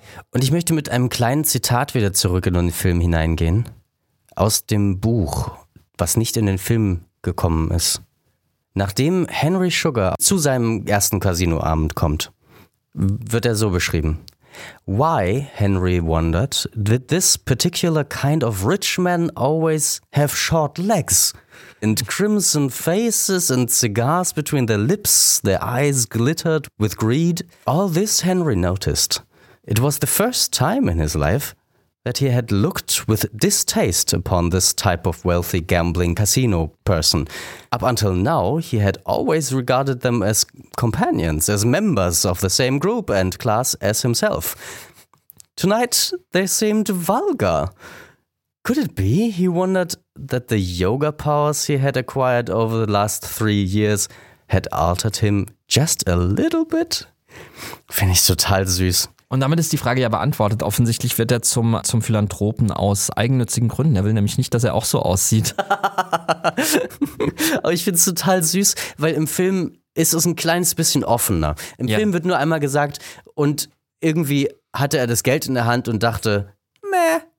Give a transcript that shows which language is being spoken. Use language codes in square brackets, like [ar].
[de] Und ich möchte mit einem kleinen Zitat wieder zurück in den Film hineingehen. Aus dem Buch, was nicht in den Film gekommen ist. Nachdem Henry Sugar zu seinem ersten Casinoabend kommt, wird er so beschrieben. [en] Why, Henry wondered, did this particular kind of rich man always have short legs and crimson faces and cigars between their lips, their eyes glittered with greed? All this Henry noticed. It was the first time in his life that he had looked with distaste upon this type of wealthy gambling casino person. Up until now, he had always regarded them as companions, as members of the same group and class as himself. Tonight, they seemed vulgar. Could it be, he wondered, that the yoga powers he had acquired over the last 3 years had altered him just a little bit? [de] Finde ich total süß. Und damit ist die Frage ja beantwortet. Offensichtlich wird er zum Philanthropen aus eigennützigen Gründen. Er will nämlich nicht, dass er auch so aussieht. Aber ich finde es total süß, weil im Film ist es ein kleines bisschen offener. Im Film wird nur einmal gesagt, und irgendwie hatte er das Geld in der Hand und dachte, meh.